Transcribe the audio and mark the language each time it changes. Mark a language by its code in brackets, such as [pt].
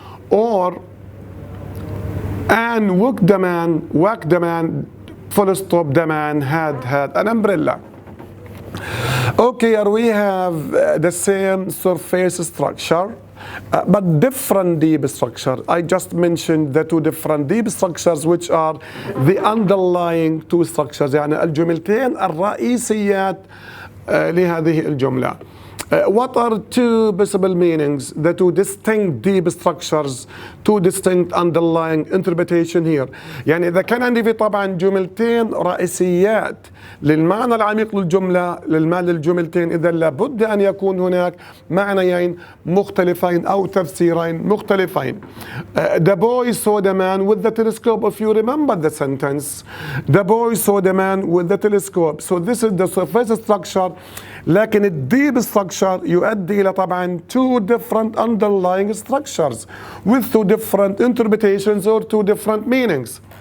[en] Or Anne whacked the man, full stop, the man had an umbrella. Okay, here we have the same surface structure, but different deep structure. I just mentioned the two different deep structures, which are the underlying two structures. [ar] يعني الجملتين الرئيسيات لهذه الجملة. [en] What are two possible meanings? The two distinct deep structures, two distinct underlying interpretation here. [ar] يعني إذا كان عندي في طبعا جملتين رئيسيات للمعنى العميق للجملة للجملتين، إذا لابد أن يكون هناك معنيين مختلفين أو تفسيرين مختلفين. [en] The boy saw the man with the telescope. If you remember the sentence, the boy saw the man with the telescope. So this is the surface structure. [ar] لكن الديب [en] structure [ar] يؤدي إلى طبعا [en] two different underlying structures with two different interpretations or two different meanings.